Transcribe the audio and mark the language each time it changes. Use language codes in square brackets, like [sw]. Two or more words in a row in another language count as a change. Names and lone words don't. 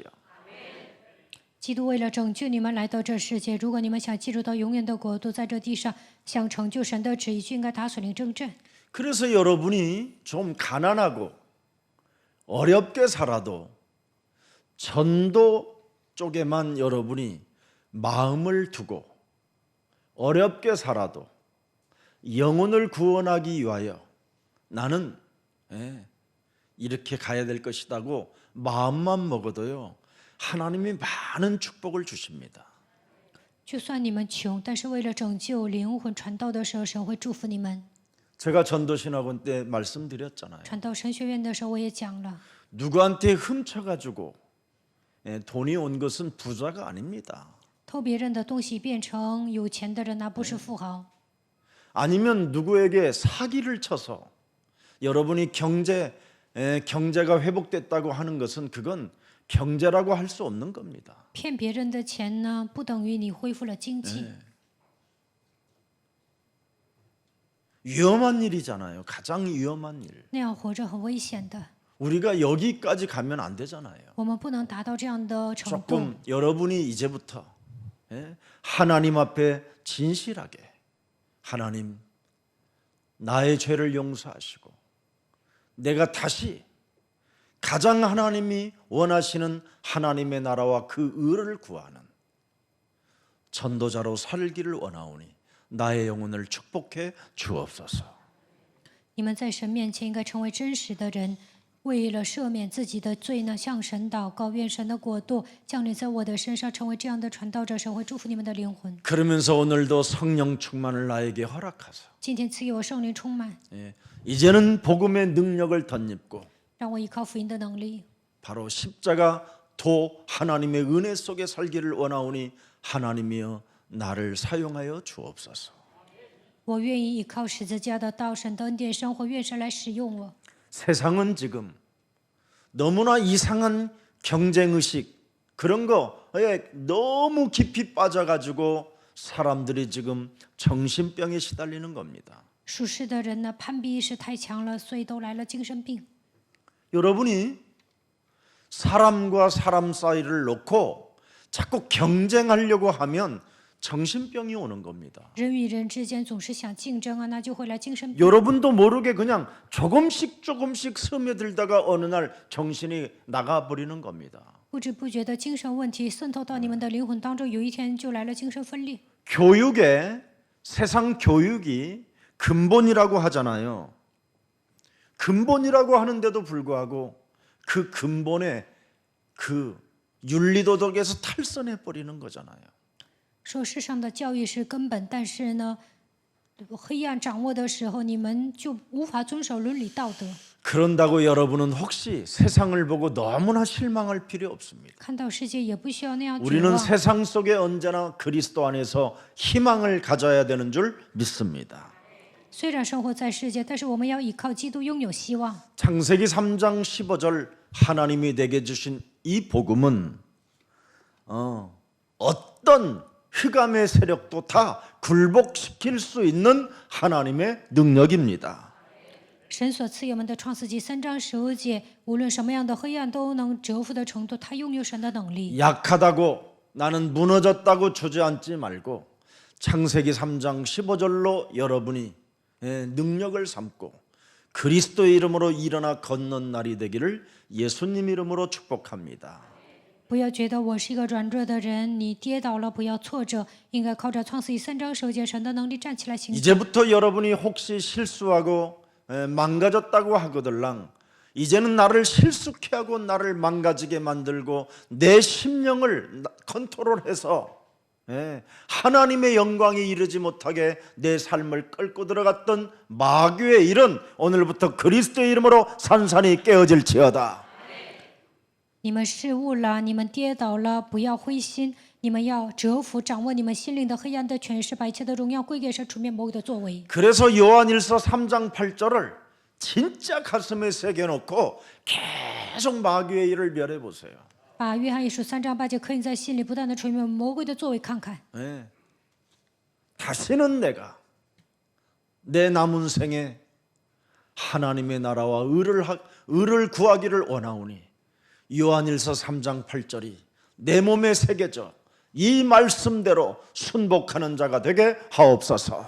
[zh] 基督为了拯救你们来到这世界，如果你们想进入到永远的国度，在这地上想成就神的旨意，就应该打属灵征战。 [ko] 그래서 여러분이 좀 가난하고 어렵게 살아도 전도 쪽에만 여러분이 마음을 두고 어렵게 살아도 영혼을 구원하기 위하여 나는 이렇게 가야 될 것이라고 마음만 먹어도요 하나님이 많은 축복을 주십니다. [zh] 就算你们穷，但是为了拯救灵魂传道的时候，神会祝福你们。 [ko] 제가 전도신학원 때 말씀드렸잖아요. [zh] 传道神学院的时候，我也讲了， [ko] 누구한테 훔쳐가지고 돈이 온 것은 부자가 아닙니다. [zh] 偷别人的东西变成有钱的人，那不是富豪。 [ko] 아니면 누구에게 사기를 쳐서 여러분이 경제가 회복됐다고 하는 것은 그건 경제라고 할 수 없는 겁니다. [zh] 骗别人的钱呢，不等于你恢复了经济。 [ko] 위험한 일이잖아요. 가장 위험한 일. [zh] 那样活着很危险的。 [ko] 우리가 여기까지 가면 안 되잖아요. [zh] 我们不能达到这样的程度。 [ko] 조금 여러분이 이제부터 하나님 앞에 진실하게 하나님 나의 죄를 용서하시고 내가 다시 가장 하나님이 원하시는 하나님의 나라와 그 의를 구하는 전도자로 살기를 원하오니 나의 영혼을 축복해 주옵소서. [zh] 你们在神面前应该成为真实的人， 为了赦免自己的罪呢，向神祷告，愿神的国度降临在我的身上，成为这样的传道者。神会祝福你们的灵魂。 [ko] 그러면서 오늘도 성령 충만을 나에게 허락하사 [zh] 今天赐给我圣灵充满， [ko] 이제는 복음의 능력을 덧입고 [zh] 让我依靠福音的能力， [ko] 바로 십자가 도 하나님의 은혜 속에 살기를 원하오니 하나님이여 나를 사용하여 주옵소서. [zh] 我愿意依靠十字架的道，神的恩典生活，愿神来使用我。 [ko] 세상은 지금 너무나 이상한 경쟁의식 그런 거에 너무 깊이 빠져가지고 사람들이 지금 정신병에 시달리는 겁니다. [zh] 属世的人呢，攀比意识太强了，所以都来了精神病。 [ko] 여러분이 사람과 사람 사이를 놓고 자꾸 경쟁하려고 하면 정신병이 오는 겁니다. [zh] 人与人之间总是想竞争啊，那就会来精神病。 [ko] 여러분도 모르게 그냥 조금씩 스며들다가 어느 날 정신이 나가버리는 겁니다. [zh] 不知不觉的精神问题渗透到你们的灵魂当中，有一天就来了精神分裂。 [ko] 교육에 세상 교육이 근본이라고 하잖아요. 근본이라고 하는데도 불구하고 그 근본에 그 윤리도덕에서 탈선해 버리는 거잖아요. [zh] 说世上的教育是根本，但是呢，黑暗掌握的时候，你们就无法遵守伦理道德。 [ko] 그런다고 여러분은 혹시 세상을 보고 너무나 실망할 필요 없습니다. [zh] 看到世界也不需要那样绝 [ko] 우리는 [zh] 望。 [ko] 세상 속에 언제나 그리스도 안에서 희망을 가져야 되는 줄 믿습니다. [zh] 虽然生活在世界，但是我们要依靠基督，拥有希望。 [ko] 창세기 3장 15절 하나님이 내게 주신 이 복음은 어떤 흑암의 세력도 다 굴복시킬 수 있는 하나님의 능력입니다. [zh] 神所赐给我们的创世纪3章15节，无论什么样的黑暗都能折服的程度，他拥有神的能力。 [ko] 약하다고 나는 무너졌다고 주저앉지 말고 창세기 3장 15절로 여러분이 능력을 삼고 그리스도의 이름으로 일어나 걷는 날이 되기를 예수님 이름으로 축복합니다. [zh] 不要觉得我是一个软弱的人，你跌倒了不要挫折，应该靠着创世纪3章15节神的能力站起来行走。 [ko] 이제부터 여러분이 혹시 실수하고 망가졌다고 하거들랑 이제는 나를 실수케 하고 나를 망가지게 만들고 내 심령을 컨트롤해서 하나님의 영광에 이르지 못하게 내 삶을 끌고 들어갔던 마귀의 일은 오늘부터 그리스도의 이름으로 산산이 깨어질지어다. [zh] 你们失误了，你们跌倒了，不要灰心，你们要折服掌握你们心灵的黑暗的权势，把一切的荣耀归给神，除灭魔鬼的作为。 [ko] 그래서 요한일서 3장 8절을 진짜 가슴에 새겨놓고 계속 마귀의 일을 멸해 보세요. [zh] 把约翰一书3章8节刻印在心里，不断的除灭魔鬼的作为看看。 [ko] 다시는 내가 내 남은 생에 하나님의 나라와 의를 구하기를 원하오니 요한일서 3장 8절이 내 몸에 새겨져 이 말씀대로 순복하는 자가 되게 하옵소서.